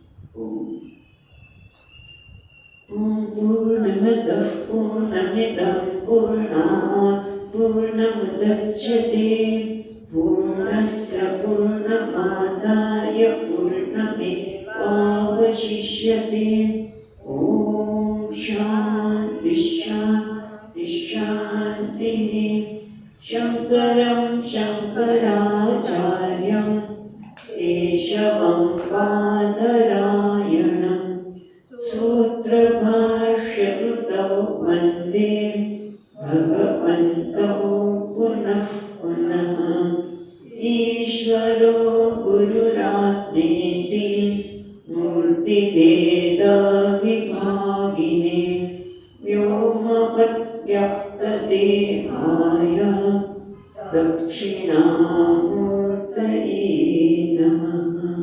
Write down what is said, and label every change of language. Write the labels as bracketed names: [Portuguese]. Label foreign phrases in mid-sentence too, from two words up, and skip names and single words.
[Sanskrit] પૂર્ણમદઃ પૂર્ણમિદં પૂર્ણાત પૂર્ણમુદચ્યતે પૂર્ણસ્ય પૂર્ણમાદાય પૂર્ણમેવાવશિષ્યતે. ઓમ શાંતિ શાંતિ શાંતિઃ. શંકરં શંકરાચાર્યં કેશવં બાદરાયણં सूत्रभाष्यकृतौ वन्दे भगवन्तौ पुनः पुनः. ईश्वरो गुरुरात्मेति मूर्तिभेदविभागिने व्योमवद्व्यक्तदेहाय दक्षिणामूर्तये नमः.